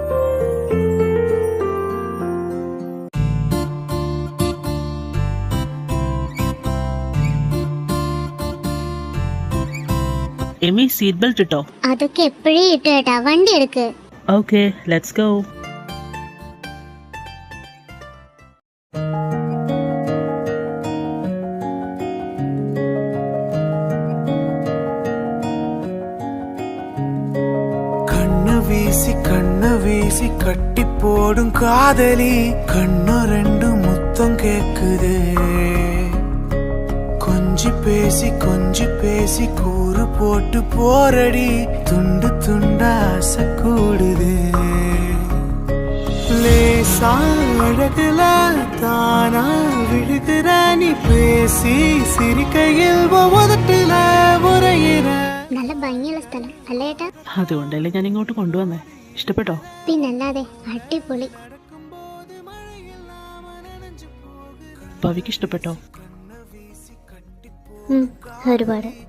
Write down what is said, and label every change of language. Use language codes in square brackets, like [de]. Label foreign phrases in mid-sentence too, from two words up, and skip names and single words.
[ml] എമി, സീറ്റ് ബെൽറ്റ് ഇട്ടോ? അതൊക്കെ എപ്പോഴേ ഇട്ടു കേട്ടാ, വണ്ടി എടുക്ക്. [en] okay, let's go. [ta] கண்ண வீசி கட்டி போடும் காதலி, கண்ணு ரெண்டு முத்தம் கேக்குதே. கொஞ்சி பேசி கூறு போட்டு போரடி, துண்டு துண்டா ஆசை கூடுதே. லேசா அழகுல தானா விழுகிற நீ, பேசி சிரிக்கையில் உதட்டுல உரையிற. [ml] നല്ല ഭംഗിയുള്ള സ്ഥലം അല്ലേ ഏട്ടാ? അതുകൊണ്ടല്ലേ ഞാൻ ഇങ്ങോട്ട് കൊണ്ടുവന്നേ. ഇഷ്ടപ്പെട്ടോ? പിന്നല്ലാതെ, അടിപൊളി. പവിക്ക് ഇഷ്ടപ്പെട്ടോ? ഒരുപാട്.